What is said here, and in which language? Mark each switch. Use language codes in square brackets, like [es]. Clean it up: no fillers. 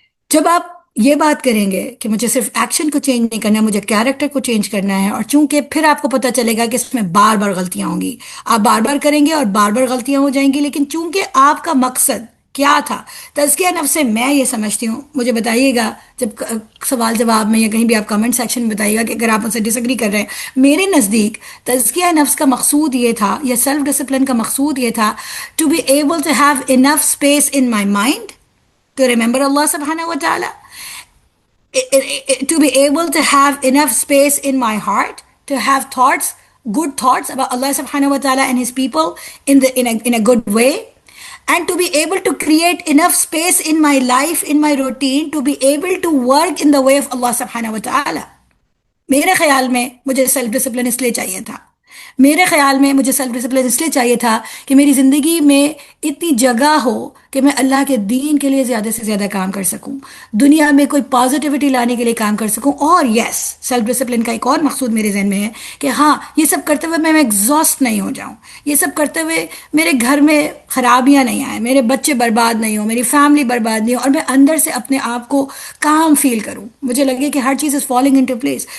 [ur] جب آپ یہ بات کریں گے کہ مجھے صرف ایکشن کو چینج نہیں کرنا، مجھے کیریکٹر کو چینج کرنا ہے، اور چونکہ پھر آپ کو پتہ چلے گا کہ اس میں بار بار غلطیاں ہوں گی، آپ بار بار کریں گے اور بار بار غلطیاں ہو جائیں گی، لیکن چونکہ آپ کا مقصد کیا تھا تزکیہ نفس سے، میں یہ سمجھتی ہوں، مجھے بتائیے گا جب سوال جواب میں یا کہیں بھی آپ کمنٹ سیکشن میں بتائیے گا کہ اگر آپ ان سے ڈس ایگری کر رہے ہیں. میرے نزدیک تزکیہ نفس کا مقصود یہ تھا، [en] یا self discipline کا مقصود یہ تھا، to be able to have enough space in my mind to remember اللہ سبحانہ و تعالی، to be able to have enough space in my heart to have thoughts, good thoughts about Allah subhanahu wa ta'ala and his people in a good way, and to be able to create enough space in my life, in my routine, to be able to work in the way of Allah subhanahu wa ta'ala. [ur] میرے خیال میں مجھے self discipline اس لیے چاہیے تھا، میرے خیال میں مجھے سیلف ڈسپلن اس لیے چاہیے تھا کہ میری زندگی میں اتنی جگہ ہو کہ میں اللہ کے دین کے لیے زیادہ سے زیادہ کام کر سکوں، دنیا میں کوئی پازیٹیوٹی لانے کے لیے کام کر سکوں. اور یس، سیلف ڈسپلن کا ایک اور مقصود میرے ذہن میں ہے کہ ہاں، یہ سب کرتے ہوئے میں ایگزاسٹ نہیں ہو جاؤں، یہ سب کرتے ہوئے میرے گھر میں خرابیاں نہیں آئیں، میرے بچے برباد نہیں ہوں، میری فیملی برباد نہیں ہو، اور میں اندر سے اپنے آپ کو کام فیل کروں، مجھے لگے کہ ہر چیز [en] Is falling into place.